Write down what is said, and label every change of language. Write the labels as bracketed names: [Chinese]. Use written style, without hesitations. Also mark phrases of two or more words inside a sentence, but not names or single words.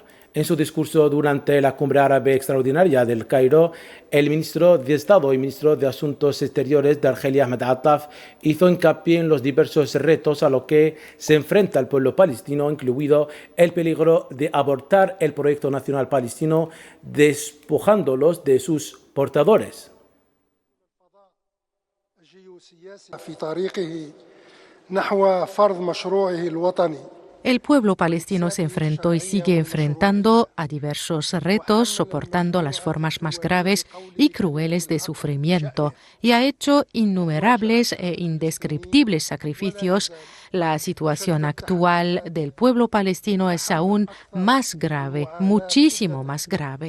[Spanish] En su discurso durante la Cumbre Árabe Extraordinaria del Cairo, el ministro de Estado y ministro de Asuntos Exteriores de Argelia, Ahmed Attaf, hizo hincapié en los diversos retos a los que se enfrenta el pueblo palestino, incluido el peligro de abortar el proyecto nacional palestino, despojándolos de sus portadores. [Arabic] في طريقه نحو فرض مشروعه الوطني [Spanish] El pueblo palestino se enfrentó y sigue enfrentando a diversos retos, soportando las formas más graves y crueles de sufrimiento, y ha hecho innumerables e indescriptibles sacrificios. La situación actual del pueblo palestino es aún más grave, muchísimo más grave.